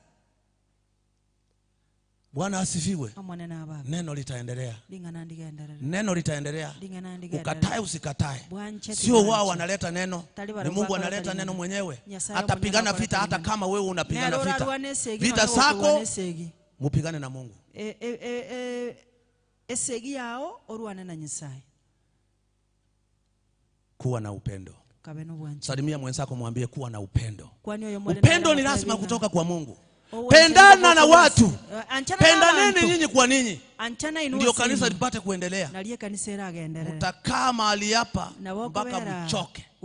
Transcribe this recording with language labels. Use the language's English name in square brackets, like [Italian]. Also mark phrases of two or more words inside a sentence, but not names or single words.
[Swahili] Bwana asifiwe. Neno litaendelea. Neno litaendelea. Ukatae usikatae. Sio wao wanaleta neno, ni Mungu analeta neno mwenyewe. Atapigana vita hata kama wewe unapigana vita. Vita zako mupigane na Mungu. [Gusii] Esegi yao oruane na Nyasaye. [Swahili] Kuwa na upendo. Salimia mwenzako mwambie kuwa na upendo. Upendo ni lazima kutoka kwa Mungu. Pendana na watu. Pendaneni nyinyi kwa ninyi. Ndio kanisa lipate kuendelea. Utakaa mahali hapa mpaka mchoke.